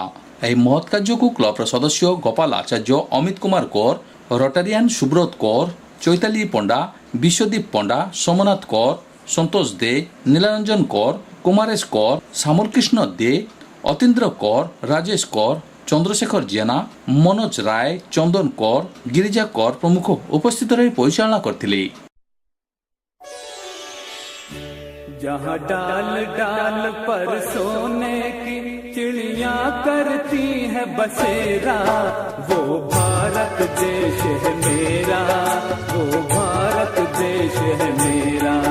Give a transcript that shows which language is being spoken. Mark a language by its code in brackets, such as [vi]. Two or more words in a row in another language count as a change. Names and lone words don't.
[or] ଏହି ମହତ୍ କାର୍ଯ୍ୟକୁ କ୍ଲବର ସଦସ୍ୟ ଗୋପାଳ ଆଚାର୍ଯ୍ୟ, ଅମିତ କୁମାର କୌର, ରୋଟାରିଆନ ସୁବ୍ରତ କୌର, ଚୈତାଲି ପଣ୍ଡା, ବିଶ୍ୱଦୀପ ପଣ୍ଡା, ସୋମନାଥ କୌର, ସନ୍ତୋଷ ଦେ, ନୀଲାରଞ୍ଜନ କୌର, କୁମାରେଶ କୌର, ସାମରକୃଷ୍ଣ ଦେ, ଅତୀନ୍ଦ୍ର କୌର, ରାଜେଶ କୌର, ଚନ୍ଦ୍ରଶେଖର ଜେନା, ମନୋଜ ରାୟ, ଚନ୍ଦନ କୌର, ଗିରିଜା କୌର ପ୍ରମୁଖ ଉପସ୍ଥିତ ରହି ପରିଚାଳନା କରିଥିଲେ। [hi] जहाँ डाल डाल पर सोने की चिड़िया करती है बसेरा, वो भारत देश है मेरा, वो भारत देश है मेरा।